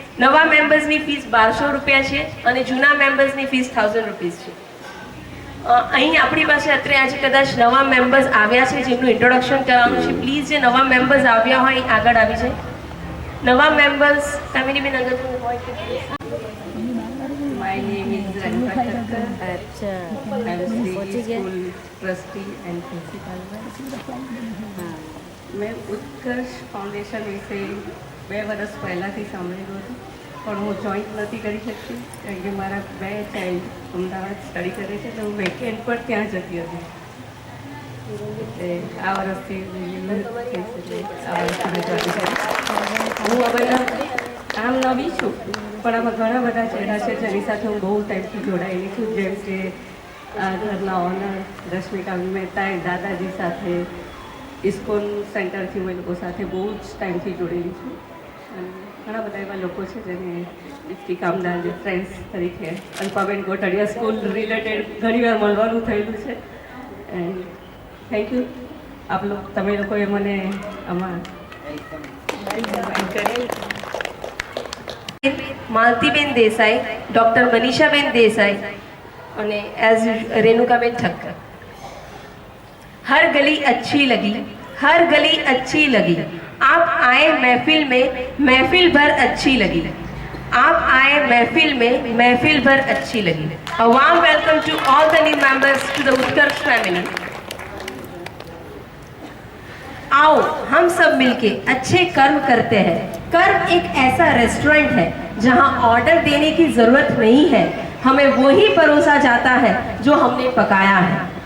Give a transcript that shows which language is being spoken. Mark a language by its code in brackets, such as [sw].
[gu] નવા મેમ્બર્સની ફીસ 1200 રૂપિયા છે અને જૂના મેમ્બર્સની ફીસ 1000 રૂપીસ છે। અહીં આપણી પાસે અત્યારે આજે કદાચ નવા મેમ્બર્સ આવ્યા છે જેમનું ઇન્ટ્રોડક્શન કરવાનું છે। પ્લીઝ જે નવા મેમ્બર્સ આવ્યા હોય એ આગળ આવી જાય। નવા મેમ્બર્સ ફેમિલી બેન અંદર હોય કે [en] My name is Ranika Thakkar. I am Sri School Trustee and Principal. [gu] મેં ઉત્કર્ષ ફાઉન્ડેશન વિશે 2 વર્ષ પહેલાંથી સાંભળેલું હતું, પણ હું જોઈન્ટ નથી કરી શકતી કારણ કે મારા 2 ચાઇલ્ડ અમદાવાદ સ્ટડી કરે છે, તો હું વેકેન્ડ પર ત્યાં જતી હતી। આ વર્ષથી આ વર્ષથી જોઈન કરી। હું આ બધા આમ નવી છું, પણ આમાં ઘણા બધા ચહેરા છે જેની સાથે હું બહુ ટાઈમથી જોડાયેલી છું, જેમ કે આ ઘરના ઓનર રશ્મિકા મહેતા, દાદાજી સાથે ઇસ્કોન સેન્ટરથી હું એ લોકો સાથે બહુ જ ટાઈમથી જોડેલી છું। અને ઘણા બધા એવા લોકો છે જેને ડિસ્ટ્રિક્ટ કામદાર જે ફ્રેન્ડ્સ તરીકે અલ્પાબેન કોટડિયા સ્કૂલ રિલેટેડ ઘણીવાર મળવાનું થયેલું છે। એન્ડ થેન્ક યુ આપ લોકો, તમે લોકોએ મને આમાં માલતીબેન દેસાઈ, ડૉક્ટર મનીષાબેન દેસાઈ અને એઝ રેણુકાબેન ઠક્કર। [hi] हर गली अच्छी लगी, हर गली अच्छी लगी, आप आए महफिल में महफिल भर अच्छी लगी, आप आए महफिल में महफिल भर अच्छी लगी। [en] A warm welcome to all the new members to the Utkarsh family। [hi] आओ हम सब मिलके अच्छे कर्म करते हैं। कर्म एक ऐसा रेस्टोरेंट है जहां ऑर्डर देने की जरूरत नहीं है, हमें वही परोसा जाता है जो हमने पकाया है।